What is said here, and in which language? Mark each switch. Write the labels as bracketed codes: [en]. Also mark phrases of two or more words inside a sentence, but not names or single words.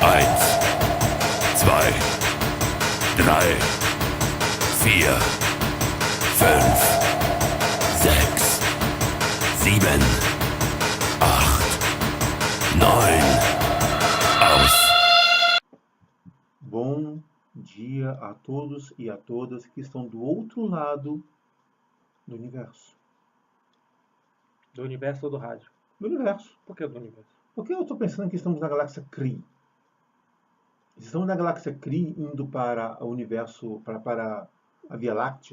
[de] Eins, zwei, drei, vier, fünf, sechs, sieben, acht, neun. Aus. [pt] Bom dia a todos e a todas que estão do outro lado do universo. Do universo ou do rádio? Do universo. Por que do universo? Porque eu estou pensando que estamos na galáxia Kree. Estamos na galáxia Kree indo para o universo, para a Via Láctea.